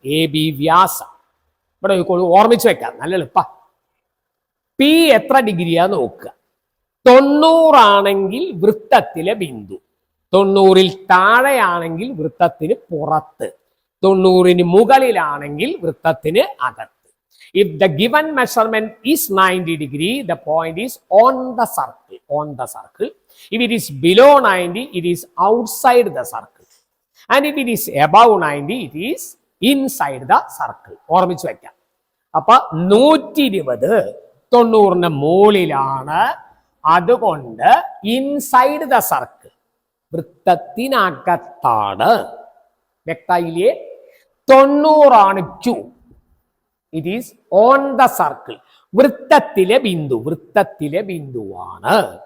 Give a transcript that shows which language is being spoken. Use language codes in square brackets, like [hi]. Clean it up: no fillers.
[ml] A B വ്യാസം ഇവിടെ ഓർമ്മിച്ച് വെക്കാം, നല്ല എളുപ്പ. പി എത്ര ഡിഗ്രിയാ നോക്കുക. 90 ആണെങ്കിൽ വൃത്തത്തിലെ ബിന്ദു, 90-ൽ താഴെയാണെങ്കിൽ വൃത്തത്തിന് പുറത്ത്, 90-ന് മുകളിലാണെങ്കിൽ വൃത്തത്തിന് അകത്ത്. [en] If the given measurement is 90 degree, the point is on the circle. On the circle. If it is below 90, it is outside the circle. And if it is above 90, it is inside the circle. [ml] ഓർമ്മിച്ച് വെക്കാം. അപ്പൊ 120 90-ന് മുകളിലാണ്, അതുകൊണ്ട് [en] inside the circle, [ml] വൃത്തത്തിനകത്താണ്. വ്യക്തമായില്ലേ? 90 ആണ് Q. [en] it is on the circle, [ml] വൃത്തത്തിലെ Bindu, വൃത്തത്തിലെ ബിന്ദുവാണ്.